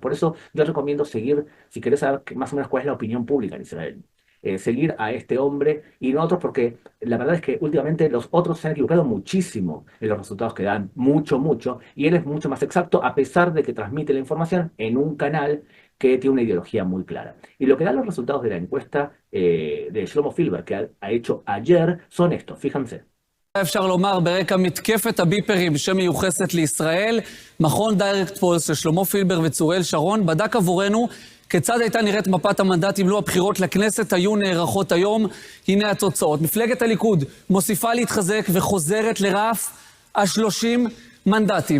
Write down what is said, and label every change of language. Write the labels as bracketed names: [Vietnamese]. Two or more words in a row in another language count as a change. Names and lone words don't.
[Spanish] Por eso yo recomiendo seguir, si querés saber más o menos cuál es la opinión pública en Israel, seguir a este hombre y no a otros, porque la verdad es que últimamente los otros se han equivocado muchísimo en los resultados que dan, mucho, y él es mucho más exacto a pesar de que transmite la información en un canal que tiene una ideología muy clara. Y lo que dan los resultados de la encuesta de Shlomo Filber que ha hecho ayer son estos, fíjense. [Hebrew] אפשר לומר ברקע מתקפת הביפרים שמיוחסת לישראל, מכון דיירקט פולס של שלמה פילבר וצוריאל שרון בדק עבורנו כיצד הייתה נראית מפת המנדטים לו הבחירות לכנסת היו נערכות היום. הנה התוצאות. מפלגת הליכוד מוסיפה להתחזק וחוזרת לרף ה-30 מנדטים.